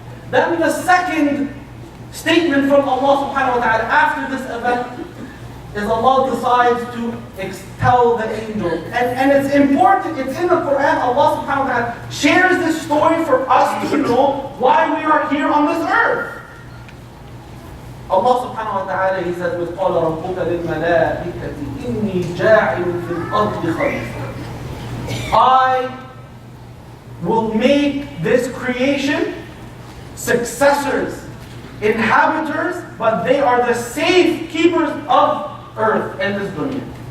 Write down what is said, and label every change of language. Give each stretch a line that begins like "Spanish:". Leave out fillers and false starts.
English: Then the second statement from Allah subhanahu wa ta'ala after this event is Allah decides to expel the angels. And it's important, it's in the Quran, Allah subhanahu wa ta'ala shares this story for us to know why we are here on this earth.
Arabic: Allah subhanahu wa ta'ala,
English: He said, with
Arabic: قَالَ رَبُّكَ لِلْمَلَائِكَةِ إِنِّي جَاعِلٌ فِي الْأَرْضِ خَلِيفَةً.
English: I will make this creation successors, inhabitants, but they are the safe keepers of earth and this dunya.